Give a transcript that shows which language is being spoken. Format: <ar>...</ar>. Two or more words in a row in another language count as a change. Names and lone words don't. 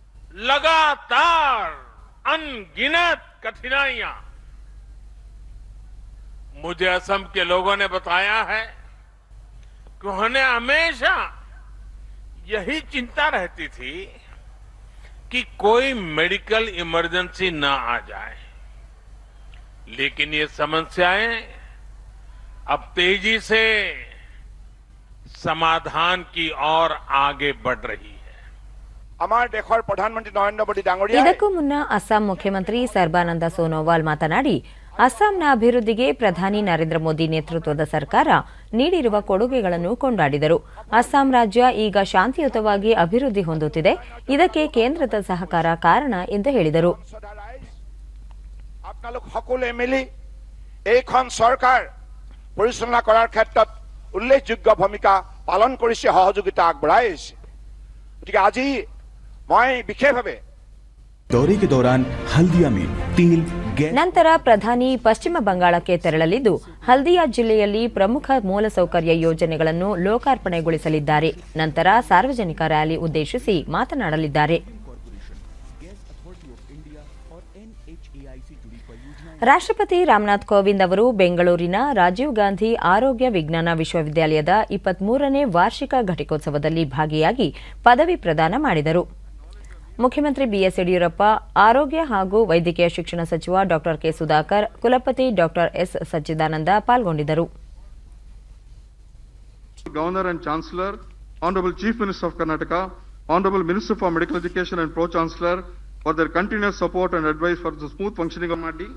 <hi>लगातार अनगिनत कठिनाइयां मुझे असम के लोगों ने बताया है कि उन्हें हमेशा यही चिंता रहती थी कि कोई मेडिकल इमरजेंसी न आ जाए, लेकिन ये समस्याएं अब तेजी से समाधान की ओर आगे बढ़ रही है।</hi> <as>আমাৰ দেশৰ প্ৰধানমন্ত্ৰী নৰেন্দ্ৰ মোদী ডাঙৰীয়া</as> <kn>ಇದಕ್ಕೂ ಮುನ್ನ ಅಸ್ಸಾಂ ಮುಖ್ಯಮಂತ್ರಿ ಸರ್ಬಾನಂದ ಸೋನೋವಾಲ್ ಮಾತನಾಡಿ ಅಸ್ಸಾಂನ ಅಭಿವೃದ್ಧಿಗೆ ಪ್ರಧಾನಿ ನರೇಂದ್ರ ಮೋದಿ ನೇತೃತ್ವದ ಸರ್ಕಾರ ನೀಡಿರುವ ಕೊಡುಗೆಗಳನ್ನು ಕೊಂಡಾಡಿದರು. ಅಸ್ಸಾಂ ರಾಜ್ಯ ಈಗ ಶಾಂತಿಯುತವಾಗಿ ಅಭಿವೃದ್ಧಿ ಹೊಂದುತ್ತಿದೆ, ಇದಕ್ಕೆ ಕೇಂದ್ರದ ಸಹಕಾರ ಕಾರಣ ಎಂದು ಹೇಳಿದರು.</kn> <as>আপোনালোক সকলোৱে মিলি এইখন চৰকাৰ পৰিচালনা কৰাৰ ক্ষেত্ৰত উল্লেখযোগ্য ভূমিকা পালন কৰিছে, সহযোগিতা আগবঢ়াই আহিছে। গতিকে আজি মই বিশেষভাৱে</as> <hi>दौरे के दौरान हल्दिया में तेल गैस</hi> <kn>ನಂತರ ಪ್ರಧಾನಿ ಪಶ್ಚಿಮ ಬಂಗಾಳಕ್ಕೆ ತೆರಳಲಿದ್ದು ಹಲ್ದಿಯಾ ಜಿಲ್ಲೆಯಲ್ಲಿ ಪ್ರಮುಖ ಮೂಲಸೌಕರ್ಯ ಯೋಜನೆಗಳನ್ನು ಲೋಕಾರ್ಪಣೆಗೊಳಿಸಲಿದ್ದಾರೆ. ನಂತರ ಸಾರ್ವಜನಿಕ ರ್ಯಾಲಿ ಉದ್ದೇಶಿಸಿ ಮಾತನಾಡಲಿದ್ದಾರೆ. ರಾಷ್ಟ್ರಪತಿ ರಾಮನಾಥ್ ಕೋವಿಂದ್ ಅವರು ಬೆಂಗಳೂರಿನ ರಾಜೀವ್ ಗಾಂಧಿ ಆರೋಗ್ಯ ವಿಜ್ಞಾನ ವಿಶ್ವವಿದ್ಯಾಲಯದ 23ನೇ ವಾರ್ಷಿಕ ಘಟಿಕೋತ್ಸವದಲ್ಲಿ ಭಾಗಿಯಾಗಿ ಪದವಿ ಪ್ರದಾನ ಮಾಡಿದರು. ಮುಖ್ಯಮಂತ್ರಿ ಬಿಎಸ್ ಯಡಿಯೂರಪ್ಪ, ಆರೋಗ್ಯ ಹಾಗೂ ವೈದ್ಯಕೀಯ ಶಿಕ್ಷಣ ಸಚಿವ ಡಾ ಕೆ ಸುಧಾಕರ್, ಕುಲಪತಿ ಡಾ ಎಸ್ ಸಚ್ಚಿದಾನಂದ ಪಾಲ್ಗೊಂಡಿದ್ದರು.</kn> <en>Governor and Chancellor, Honorable Chief Minister of Karnataka, Honorable Minister for Medical Education and Pro-Chancellor for their continuous support and advice for the smooth functioning of MADI.</en>